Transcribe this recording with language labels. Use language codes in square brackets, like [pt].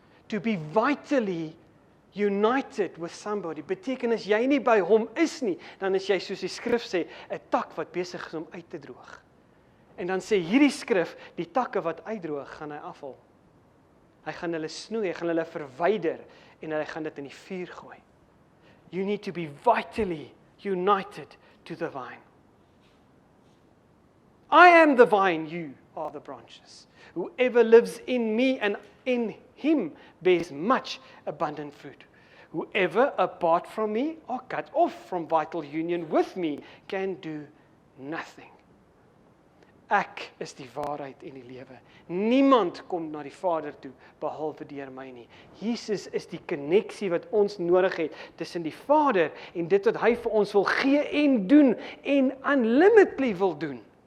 [en] To be vitally united with somebody [af] beteken as jy nie by hom is nie, dan is jy soos die skrif sê, 'n tak wat besig is om uit te droog. En dan sê hierdie skrif, die takke wat uitdroog, gaan hy afhaal. Hy gaan hulle snoei, hy gaan hulle verwyder en hy gaan dit in die vuur gooi. [en] You need to be vitally united to the vine. I am the vine, you are the branches. Whoever lives in me and in him bears much abundant fruit. Whoever apart from me or cut off from vital union with me can do nothing. [af] Ek is die waarheid en die lewe. Niemand kom na die Vader toe behalwe deur my nie. Jesus is die koneksie wat ons nodig het tussen die Vader en dit wat hy vir ons wil gee en doen en unlimitedly wil doen.